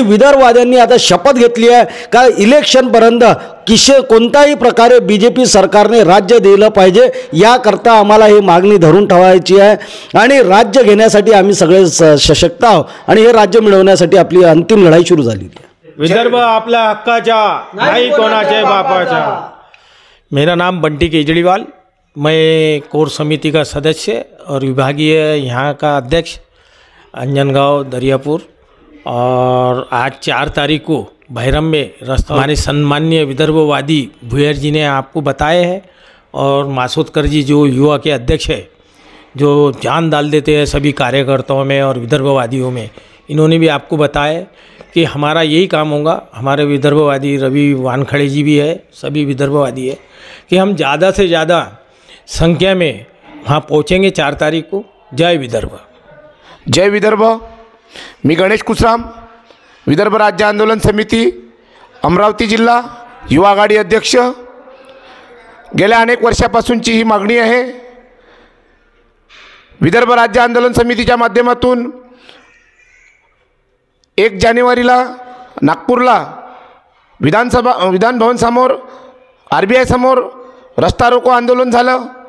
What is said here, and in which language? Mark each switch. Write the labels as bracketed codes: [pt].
[mr] आणि विदर्भवाद्यांनी आता शपथ घेतली आहे का इलेक्शनपर्यंत कोणत्याही प्रकारे BJP सरकारने राज्य दिलं पाहिजे याकरता आम्हाला ही मागणी धरून ठेवायची आहे आणि राज्य घेण्यासाठी आम्ही सगळे सशक्त आहोत आणि हे राज्य मिळवण्यासाठी आपली अंतिम लढाई सुरू झालेली आहे। विदर्भ आपल्या हक्काचा नाही कोणाच्या बापाचा। [hi] मेरा नाम बंटी केजरीवाल, मैं कोर समिति का सदस्य और विभागीय यहाँ का अध्यक्ष अंजनगांव दरियापुर। और आज 4 तारीख को बहिरम में रास्ता हमारे सम्माननीय विदर्भवादी भुयर जी ने आपको बताए हैं और मासूरकर जी जो युवा के अध्यक्ष है जो जान डाल देते हैं सभी कार्यकर्ताओं में और विदर्भवादियों में, इन्होंने भी आपको बताया कि हमारा यही काम होगा। हमारे विदर्भवादी रवि वानखड़े जी भी है, सभी विदर्भवादी है कि हम ज़्यादा से ज़्यादा संख्या में वहाँ पहुँचेंगे 4 तारीख को। जय विदर्भ। जय विदर्भ। [mr] मी गणेश कुसराम, विदर्भ राज्य आंदोलन समिती अमरावती जिल्हा युवा आघाडी अध्यक्ष। गेल्या अनेक वर्षापासूनची ही मागणी आहे। विदर्भ राज्य आंदोलन समितीच्या माध्यमातून 1 जानेवारीला नागपूरला विधान भवन समोर RBI समोर रस्ता रोको आंदोलन झालं।